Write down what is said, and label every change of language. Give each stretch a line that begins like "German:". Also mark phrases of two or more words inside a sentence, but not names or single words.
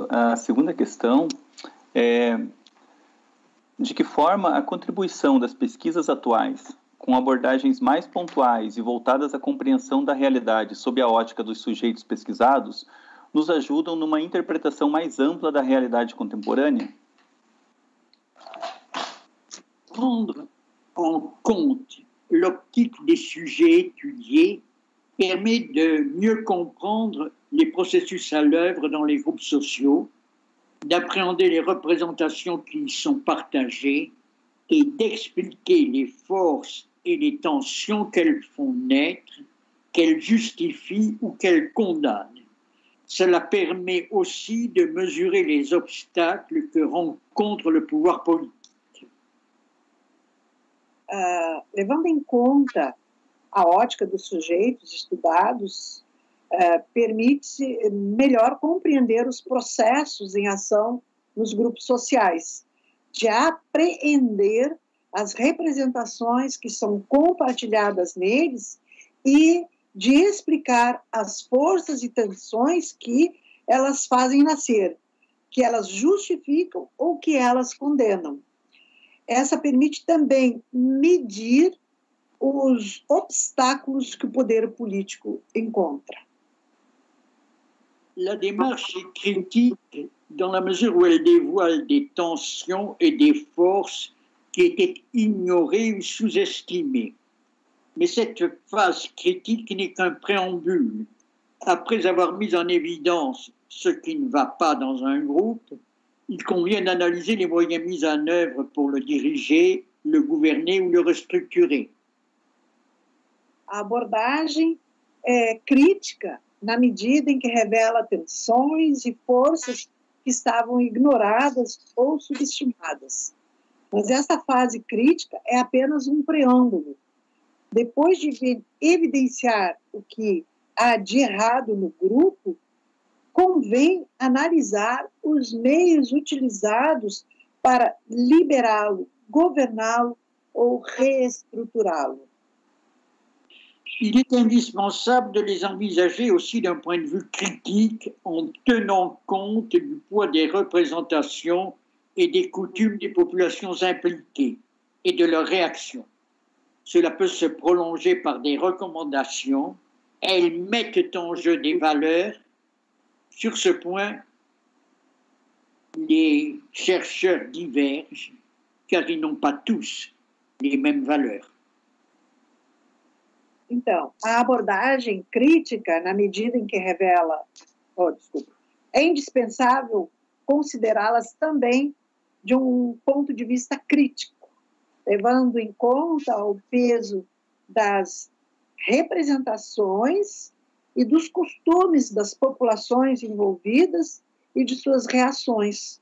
Portuguese: A segunda questão é: de que forma a contribuição das pesquisas atuais, com abordagens mais pontuais e voltadas à compreensão da realidade sob a ótica dos sujeitos pesquisados, nos ajudam numa interpretação mais ampla da realidade contemporânea?
French: Prendre en compte l'optique des sujets étudiés permet de mieux comprendre les processus à l'œuvre dans les groupes sociaux, d'appréhender les représentations qui y sont partagées et d'expliquer les forces et les tensions qu'elles font naître, qu'elles justifient ou qu'elles condamnent. Cela permet aussi de mesurer les obstacles que rencontre le pouvoir politique.
Portuguese: Levando em conta a ótica dos sujeitos estudados, permite melhor compreender os processos em ação nos grupos sociais, de apreender as representações que são compartilhadas neles e de explicar as forças e tensões que elas fazem nascer, que elas justificam ou que elas condenam. Essa permite também medir os obstáculos que o poder político encontra.
French: La démarche est critique dans la mesure où elle dévoile des tensions et des forces qui étaient ignorées ou sous-estimées. Mais cette phase critique n'est qu'un préambule. Après avoir mis en évidence ce qui ne va pas dans un groupe, il convient d'analyser les moyens mis en œuvre pour le diriger le gouverner ou le restructurer.
Portuguese: A abordagem é crítica na medida em que revela tensões e forças que estavam ignoradas ou subestimadas. Mas essa fase crítica é apenas um preâmbulo. Depois de evidenciar o que há de errado no grupo, convém analisar os meios utilizados para liberá-lo, governá-lo ou reestruturá-lo.
French: Il est indispensable de les envisager aussi d'un point de vue critique en tenant compte du poids des représentations et des coutumes des populations impliquées et de leurs réactions. Cela peut se prolonger par des recommandations. Elles mettent en jeu des valeurs. Sur ce point, les chercheurs divergent car ils n'ont pas tous les mêmes valeurs.
Portuguese: Então, a abordagem crítica, na medida em que revela, é indispensável considerá-las também de um ponto de vista crítico, levando em conta o peso das representações e dos costumes das populações envolvidas e de suas reações.